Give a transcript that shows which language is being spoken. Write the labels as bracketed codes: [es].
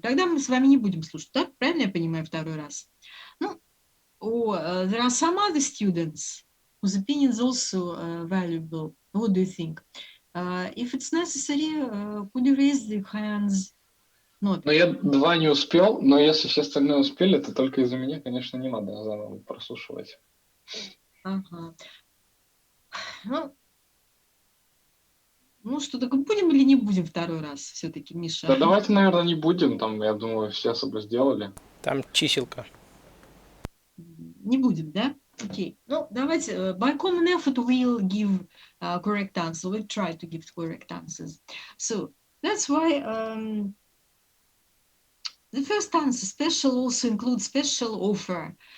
[ru] Тогда мы с вами не будем слушать, да? Правильно я понимаю, второй раз? [en] Ну, there are some other students whose opinions also valuable. What do you think? If it's necessary, could you raise the hands? [ru] Ну, я 2 не успел, но если все остальные успели, то только из-за меня, конечно, не надо заново прослушивать. Ага. Ну что, так будем или не будем второй раз все-таки, Миша? Да давайте, наверное, не будем, там, я думаю, все особо сделали. Там чиселка. Не будем, да? Окей. Ну, давайте, [en] by common effort we'll give correct answer. We'll try to give correct answers. So, that's why the first answer, special, also includes special offer.